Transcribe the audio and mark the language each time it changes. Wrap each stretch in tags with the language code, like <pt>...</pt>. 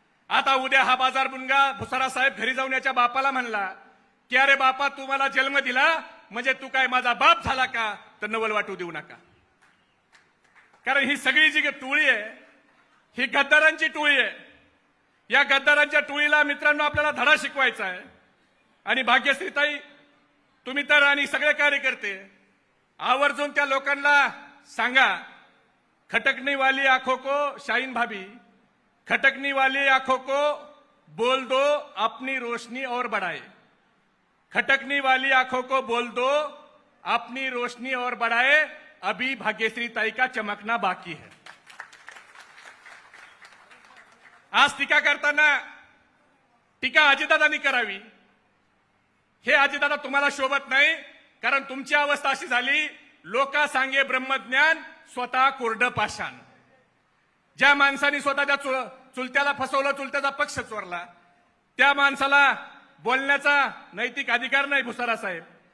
<mr>आता उद्या हा बाजार बुणगा भुसारा साहेब घरी जाऊन याच्या बापाला म्हणला की अरे बापा तू मला जन्म दिला म्हणजे तू काय माझा बाप झाला का? तर नवल वाटू देऊ नका. कारण ही सगळी जी टोळी आहे ही गद्दारांची टोळी आहे. या गद्दारांच्या टोळीला मित्रांनो आपल्याला धडा शिकवायचा आहे. आणि भाग्यश्रीताई तुम्ही तर आणि सगळे कार्यकर्ते आवर्जून त्या लोकांना सांगा,</mr> <hi>खटकने वाली आंखों को शाहीन भाभी, खटकने वाली आंखों को बोल दो अपनी रोशनी और बढ़ाए, खटकने वाली आंखों को बोल दो अपनी रोशनी और बढ़ाए, अभी भाग्यश्रीताई का चमकना बाकी है.</hi> <mr>आज टीका करताना टीका अजितदादांनी करावी, हे अजितदादा तुम्हाला शोभत नाही. कारण तुमची अवस्था अशी झाली, लोका सांगे ब्रह्मज्ञान स्वतः कोरडं पाषाण. ज्या माणसाने स्वतःच्या चुलत्याला फसवलं, चुलत्याचा पक्ष चोरला, त्या माणसाला बोलण्याचा नैतिक अधिकार नाही भुसारा साहेब.</mr>